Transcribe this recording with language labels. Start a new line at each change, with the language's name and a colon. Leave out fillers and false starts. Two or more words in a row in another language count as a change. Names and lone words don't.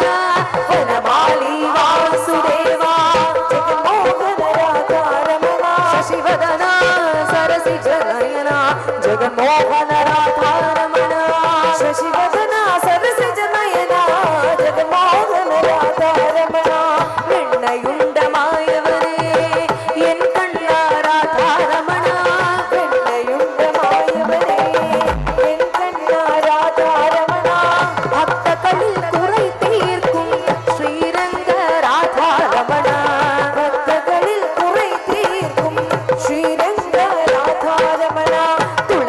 Sanskrit: वनमाली वासुदेवा जगन्मोहन राधा रमण, शशिवदना सरसिज नयना जगन्मोहन राधा रमण, शशिवदना सरसिज नयना जगन्मोहन राधा रमण.
Malayalam: വെണ്ണയുണ്ടമായവനേ എൻ കണ്ണ രാധാ രമണ, വെണ്ണയുണ്ടമായവനേ എൻ കണ്ണ രാധാ രമണ, ഭക്തകളിൽ കുறை തീർക്കും ശ്രീരംഗ രാധാ രമണ, ഭക്തകളിൽ കുறை തീർക്കും ശ്രീരംഗ രാധാ രമണ.